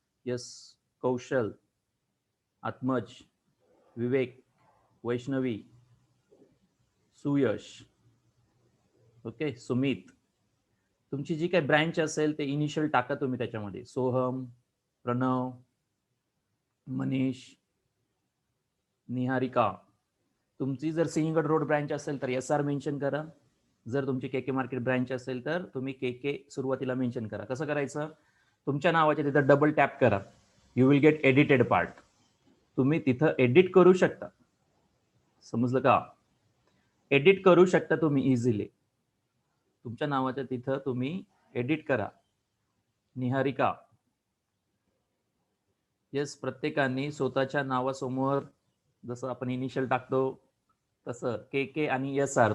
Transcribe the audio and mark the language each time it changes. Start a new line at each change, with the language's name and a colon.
Marathi: Yes, कौशल, आत्मज, विवेक, Vaishnavi, Suyash, okay, Sumit, तुमची जी काही branch असेल ते इनिशियल टाका तुम्ही त्याच्यामध्ये. सोहम, प्रणव, मनीष, निहारिका. तुमची जर सिंहगड रोड ब्रँच असेल तर एस आर मेन्शन करा. जर तुमची के के मार्केट ब्रँच असेल तर तुम्ही के के सुरुवातीला मेन्शन करा. कसं करायचं? तुमच्या नावाच्या तिथं डबल टॅप करा.
English: You will get edited part.
Marathi: तुम्ही तिथं एडिट करू शकता. समजलं का? एडिट करू शकता तुम्ही इझिली. तुमच्या नावाच्या तिथं तुम्ही एडिट करा. निहारिका, येस, प्रत्येकाने स्वतःच्या नावासमोर जसं आपण इनिशियल टाकतो तसं के के आणि एस आर.